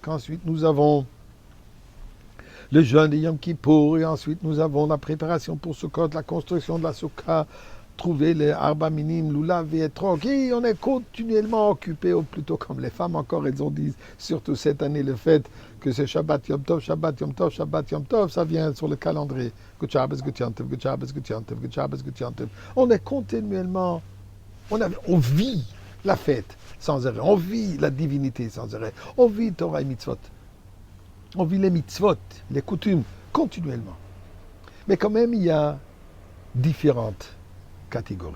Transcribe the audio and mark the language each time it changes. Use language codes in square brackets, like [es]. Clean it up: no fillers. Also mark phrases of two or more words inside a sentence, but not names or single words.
[fr] Ensuite, nous avons le jeûne de Yom Kippour. Et ensuite, nous avons la préparation pour Sukkot, la construction de la Soukha, trouver les [he] ארבע מינים, [fr] lulav et etrog. Et on est continuellement occupé, ou plutôt comme les femmes encore, elles ont dit, surtout cette année, le fait que c'est [he] שבת יום טוב, שבת יום טוב, שבת יום טוב, [fr] ça vient sur le calendrier. [en] Good Shabbos, Good [he] יום טוב, [en] Good Shabbos, Good [he] יום טוב, [en] Good Shabbos, Good [he] יום טוב. [fr] On est continuellement, on vit la fête sans arrêt, on vit la divinité sans arrêt, on vit Torah et Mitzvot. On vit les mitzvot, les coutumes, continuellement. Mais quand même, il y a différentes catégories.